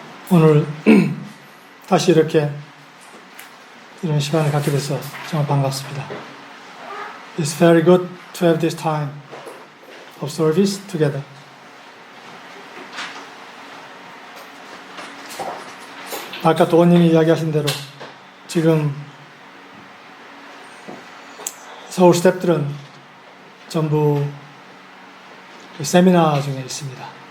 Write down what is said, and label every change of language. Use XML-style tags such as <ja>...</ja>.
<ko>오늘 다시 이렇게 이런 시간을 갖게 돼서 정말 반갑습니다.</ko> <en>It's very good to have this time of service together.</en> <ko>아까 도원님이 이야기하신 대로 지금 서울 스태프들은 전부 세미나 중에 있습니다.</ko>